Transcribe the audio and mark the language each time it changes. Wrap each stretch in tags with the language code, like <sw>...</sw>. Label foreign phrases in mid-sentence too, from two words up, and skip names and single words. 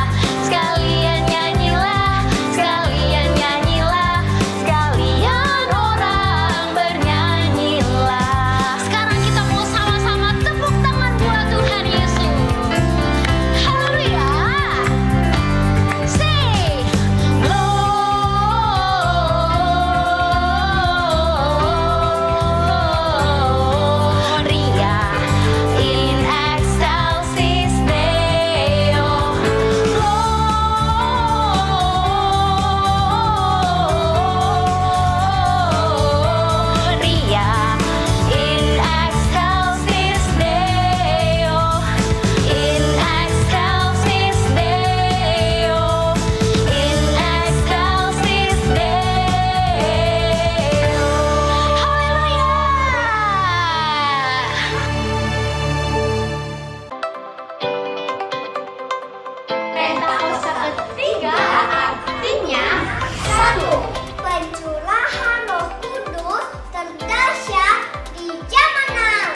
<id>Sekalian nyanyilah, sekalian nyanyilah, sekalian orang bernyanyilah. Sekarang kita mau sama-sama tepuk tangan buat Tuhan Yesus. Haleluya.</id> <la>Say Gloria in excelsis Deo. Gloria in excelsis Deo. In excelsis Deo. In excelsis Deo.</la> <id>Haleluya. Pentakosta ketiga artinya Satu, pencurahan Roh Kudus terdahsyat di zaman now.</id>